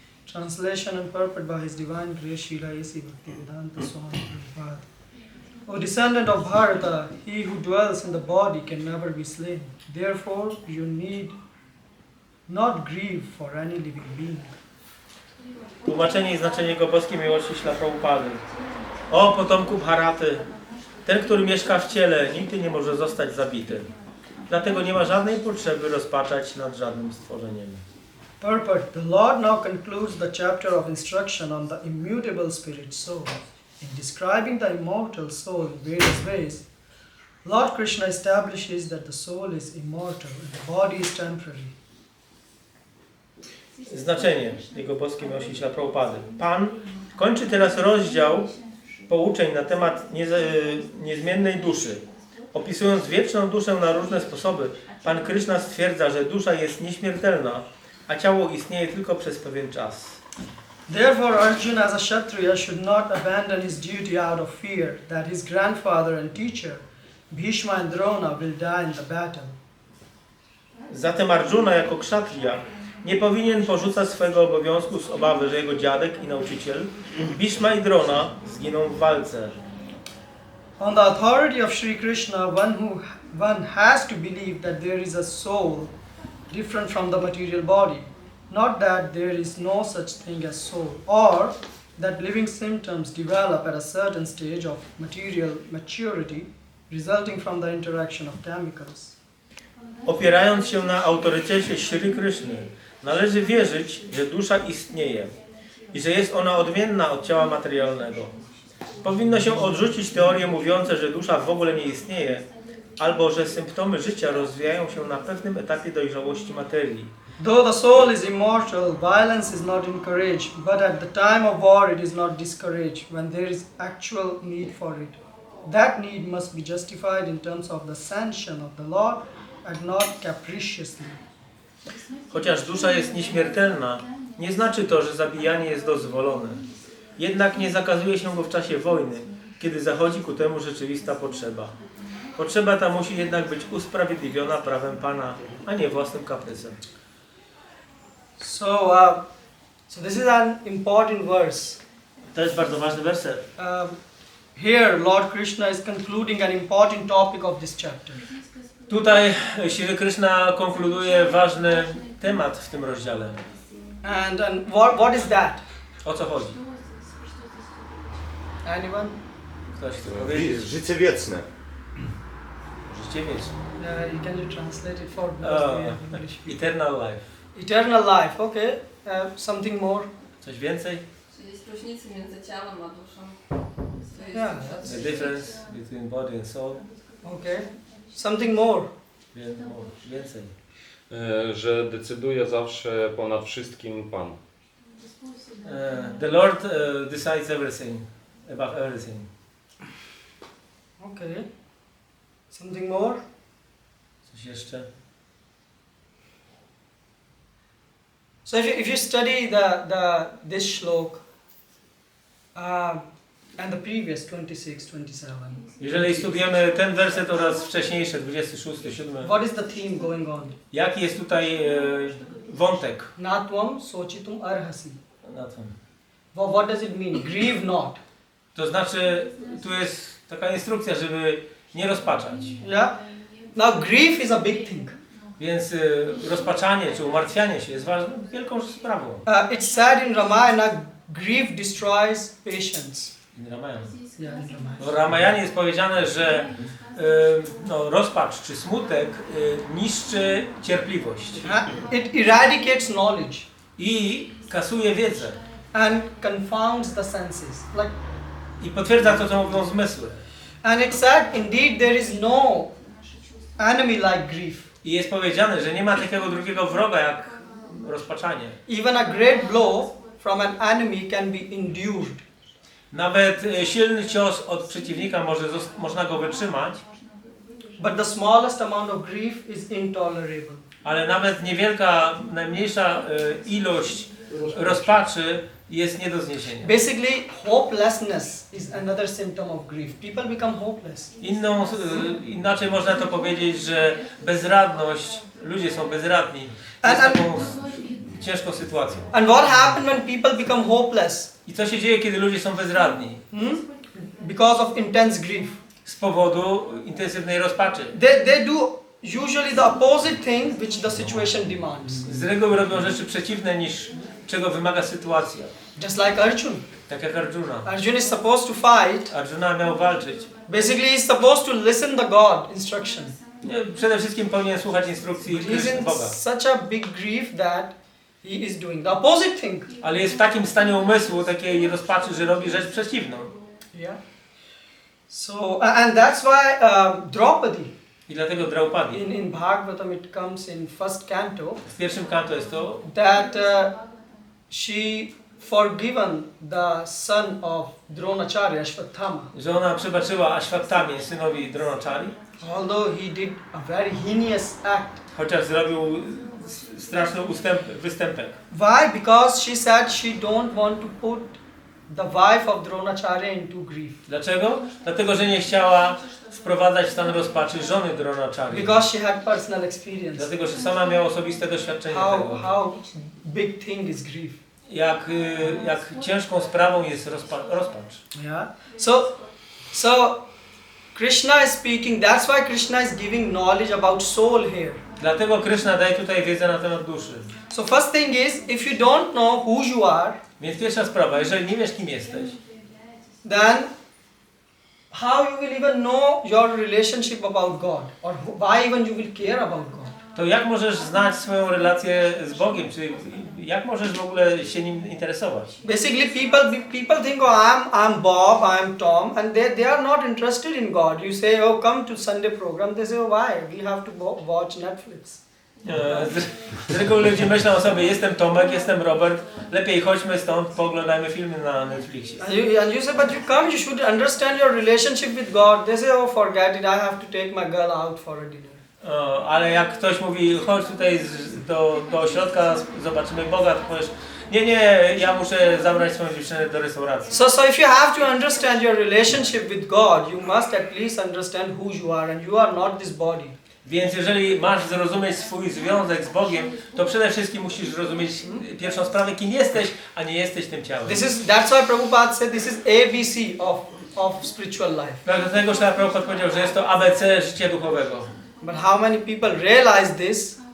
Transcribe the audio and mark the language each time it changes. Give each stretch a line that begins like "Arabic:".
English: Translation and purport by His Divine Grace Srila A.C. Bhaktivedanta Swami Prabhupada. O descendant of Bharata, he who dwells in the body can never be slain. Therefore, you need not grieve for any living being.
Polish: Tłumaczenie i znaczenie jego boskiej miłości Śla Prabhupady. O potomku Bharaty, ten, który mieszka w ciele, nigdy nie może zostać zabity. Dlatego nie ma żadnej potrzeby rozpaczać nad żadnym stworzeniem.
English: Purport. The Lord now concludes the chapter of instruction on the immutable spirit soul. In describing the immortal soul in various ways, Lord Krishna establishes that the soul is immortal and the body is temporary.
Polish: Znaczenie jego boskiej miłości Śla Prabhupady. Pan kończy teraz rozdział pouczeń na temat niezmiennej duszy. Opisując wieczną duszę na różne sposoby, Pan Krishna stwierdza, że dusza jest nieśmiertelna, a ciało istnieje tylko przez pewien czas.
English: Therefore, Arjuna as a Kshatriya should not abandon his duty out of fear that his grandfather and teacher, Bhishma and Drona, will die in the battle.
Polish: Zatem Arjuna jako kshatriya nie powinien porzucać swojego obowiązku z obawy, że jego dziadek i nauczyciel, Bhishma i Drona, zginą w walce.
English: On the authority of Sri Krishna, one has to believe that there is a soul different from the material body. Not that there is no such thing as soul, or that living symptoms develop at a certain stage of material maturity resulting from the interaction of chemicals.
Polish: Opierając się na autorytecie Shri Krishny, należy wierzyć, że dusza istnieje i że jest ona odmienna od ciała materialnego. Powinno się odrzucić teorie mówiące, że dusza w ogóle nie istnieje, albo że symptomy życia rozwijają się na pewnym etapie dojrzałości materii.
English: Though the soul is immortal, violence is not encouraged, but at the time of war it is not discouraged when there is actual need for it. That need must be justified in terms of the sanction of the Lord and not capriciously.
Polish: Chociaż dusza jest nieśmiertelna, nie znaczy to, że zabijanie jest dozwolone. Jednak nie zakazuje się go w czasie wojny, kiedy zachodzi ku temu rzeczywista potrzeba. Potrzeba ta musi jednak być usprawiedliwiona prawem Pana, a nie własnym kaprysem.
English: So this is an important verse.
Polish: To jest bardzo ważny werset.
English: Here, Lord Krishna is concluding an important topic of this chapter.
Polish: Tutaj Shri Krishna konkluduje ważny temat w tym rozdziale.
English: And what is that?
Polish: O co chodzi?
English: Anyone?
Polish: Ktoś chce powiedzieć? Życie wieczne. Życie wieczne.
English: Can you translate it for because we have English people. Eternal life. Eternal life, okay. Something more?
Polish: Coś więcej? Czyli jest różnicy między ciałem a duszą.
English: Yeah, The difference between body and soul. Okay. Something more.
Polish: Więcej. Że decyduje zawsze ponad wszystkim Pan.
English: The Lord decides everything, about everything. Okay. Something more?
Polish: Coś jeszcze?
English: So if you study this shlok and the previous 26, 27,
Polish: Jeżeli studujemy ten werset oraz wcześniejsze, 26, 7,
English: what is the theme going on?
Polish: jaki jest tutaj wątek
Sanskrit: Natvam sochitum arhasi.
Polish: na tym?
English: What does it mean? Grieve not.
Polish: To znaczy, tu jest taka instrukcja, żeby nie rozpaczać.
English: Yeah. Now grief is a big thing.
Polish: Więc rozpaczanie czy umartwianie się jest ważną, wielką sprawą.
English: It's said in Ramayana, grief destroys patience. In Ramayana. Yeah, in Ramayana.
Polish: W Ramayanie jest powiedziane, że rozpacz czy smutek niszczy cierpliwość
English: It eradicates knowledge
Polish: i kasuje wiedzę
English: and confounds the senses. Like,
Polish: i potwierdza to, co mówią zmysły.
English: and it said, indeed, there is no enemy like grief.
Polish: I jest powiedziane, że nie ma takiego drugiego wroga jak rozpaczanie.
English: Even a great blow from an enemy can be endured.
Polish: Nawet silny cios od przeciwnika można go wytrzymać,
English: But the smallest amount of grief is intolerable.
Polish: ale nawet niewielka, najmniejsza ilość rozpaczy jest nie do zniesienia.
English: Basically, hopelessness is another symptom of grief. People become hopeless.
Polish: Inaczej można to powiedzieć, że bezradność, ludzie są bezradni, jest
English: And-
Polish: taką ciężką sytuacją.
English: And what happens when people become hopeless?
Polish: I co się dzieje, kiedy ludzie są bezradni?
English: Because of intense grief.
Polish: Z powodu intensywnej rozpaczy.
English: They do usually the opposite thing which the situation demands.
Polish: Z reguły robią rzeczy przeciwne niż czego wymaga sytuacja.
English: Just like Arjun.
Polish: Tak jak Arjuna.
English: Arjun is supposed to fight.
Polish: Arjuna miał walczyć.
English: Basically, he's supposed to listen to God instruction.
Polish: Przede wszystkim powinien słuchać instrukcji
English: He's in
Polish: Boga.
English: such a big grief that he is doing the opposite thing.
Polish: Ale jest w takim stanie umysłu, takiej rozpaczy, że robi rzecz przeciwną.
English: Yeah. So, and that's why Draupadi,
Polish: I dlatego Draupadi.
English: in Bhagavatam it comes in first canto,
Polish: W pierwszym kanto jest to,
English: that she forgiven the son of Dronacharya, Ashwatthama,
Polish: że ona przebaczyła Ashwattamie, synowi Dronachari,
English: although he did a very heinous act.
Polish: chociaż zrobił straszny występek.
English: Why? Because she said she don't want to put the wife of Dronacharya into grief.
Polish: Dlaczego? Dlatego, że nie chciała wprowadzać w stan rozpaczy żony Dronachari.
English: Because she had personal experience.
Polish: Dlatego, że sama miała osobiste doświadczenie tego.
English: How big thing is grief.
Polish: Jak ciężką sprawą jest rozpacz.
English: Yeah. So Krishna is speaking. That's why Krishna is giving knowledge about soul here.
Polish: Dlatego Krishna daje tutaj wiedzę na temat duszy.
English: So first thing is, if you don't know who you are,
Polish: Więc pierwsza sprawa, jeżeli nie wiesz kim jesteś,
English: then how you will even know your relationship about God, or why even you will care about God?
Polish: to jak możesz znać swoją relację z Bogiem, czy jak możesz w ogóle się nim interesować?
English: Basically, people think, oh, I'm Bob, I'm Tom, and they are not interested in God. You say, oh, come to Sunday program. They say, oh, why? We have to watch Netflix.
Polish: Z reguły ludzie myślą o sobie, jestem Tomek, jestem Robert, lepiej chodźmy stąd, pooglądajmy filmy na Netflixie.
English: And you say, but you come, you should understand your relationship with God. They say, oh, forget it, I have to take my girl out for a dinner.
Polish: Ale jak ktoś mówi, chodź tutaj do ośrodka, zobaczymy Boga, to powiesz, nie, ja muszę zabrać swoją dziewczynę do restauracji.
English: So if you have to understand your relationship with God, you must at least understand who you are, and you are not this body.
Polish: Więc jeżeli masz zrozumieć swój związek z Bogiem, to przede wszystkim musisz zrozumieć pierwszą sprawę, kim jesteś, a nie jesteś tym ciałem.
English: That's why Prabhupada said this is ABC of spiritual life.
Polish: Dlatego Prabhupada powiedział, że jest to ABC życia duchowego.
English: But how many people realize this?